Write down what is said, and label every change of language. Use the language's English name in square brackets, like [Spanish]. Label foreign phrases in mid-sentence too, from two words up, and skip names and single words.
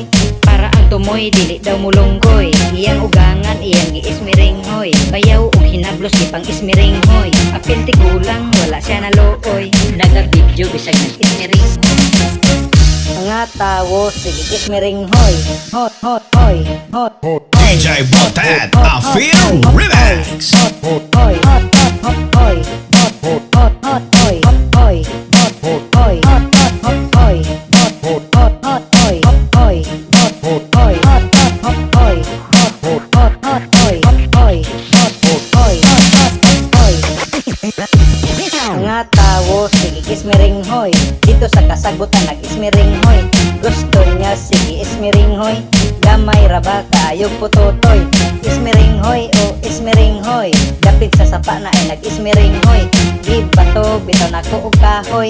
[Cebuano] Para ang tumoy dili daw mulunggoy. Iyang ugangan iyang gi-ismiring hoy. Bayaw og hinablos di pang ismiring hoy. Apil tigulang wala siya nalooy. Naga-video bisag nag-ismiring hoy. Mga tawo, sige kismiring hoy. [English] Hot, hot, hoy. Hot, DJ Botet, a Fear Remix. hot, hoy. Hot, hot, hot, hoy. Hot, hot, hot, hoy. Hoy. Hot, hoy. Hot, hot, hot, hoy. Hot, hot, hot, hoy. Hoy. Hot, hoy. Hot, hot, hot, hoy. Hot, hot, hot, hoy. Hoy. Hot, hoy. Hot, hot, hoy. [Cebuano] Mga tawo, sige kismiring hoy. [Filipino] Dito sa kasagutan [Cebuano] nag-ismiring hoy. Gusto niya sige ismiring hoy. Gamay raba kaayog putotoy. Ismiring hoy o ismiring hoy. Dapit sa sapa na ay nag-ismiring hoy. Gibato bitaw na ko og kahoy.